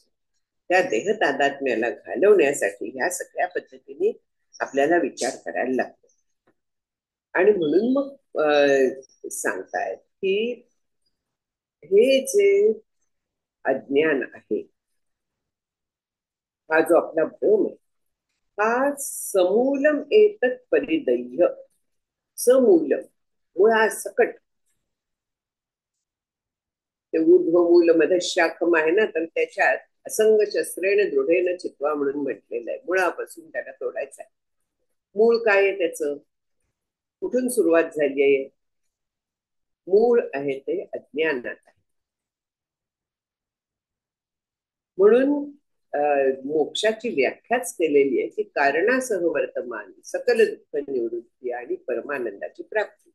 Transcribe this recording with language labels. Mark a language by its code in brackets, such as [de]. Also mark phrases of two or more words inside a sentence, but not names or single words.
[mr] त्या देह तादात्म्याला घालवण्यासाठी ह्या सगळ्या पद्धतीने आपल्याला विचार करायला लागतो. आणि म्हणून मग सांगतायत की हे जे अज्ञान आहे, हा जो आपला भ्रम आहे, हा [sa] समूलम एतत् परिदह्य. [mr] समूलम मुळासकट. ते [sa] ऊर्ध्वमूल मधशाखम [mr] आहे ना, तर त्याच्यात [sa] असंग शस्त्रेण दृढेन चित्वा [mr] म्हणून म्हटलेलं आहे. मुळापासून त्याला तोडायचं आहे. मूळ काय आहे त्याचं? कुठून सुरुवात झाली आहे? मूळ आहे ते अज्ञानात आहे. म्हणून मोक्षाची व्याख्याच केलेली आहे की कारणासह वर्तमान सकल दुःख निवृत्ती आणि परमानंदाची प्राप्ती.